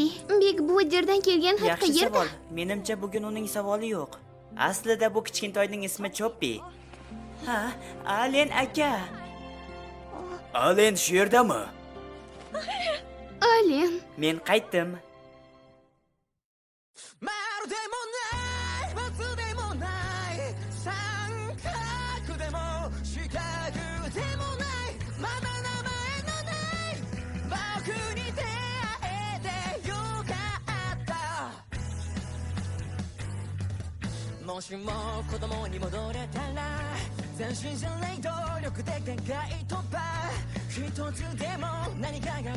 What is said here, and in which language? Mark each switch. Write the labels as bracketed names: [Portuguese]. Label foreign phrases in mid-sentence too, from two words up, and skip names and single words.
[Uzbek] Big Brother'dan kelgan xat Yaxshi qayerda? savol. Menimcha bugun uning savoli yo'q. Aslida bu kichkintoyning ismi Choppi. Ha, Alen aka. Alen shu yerdami? Alien. Men qaytdim. [Japanese] まるでもない罰でもない三角でも四角でもないまだ名前のない僕に出会えてよかったもしも子供に戻れたら斬新じゃない努力で限界突破一つでも何かが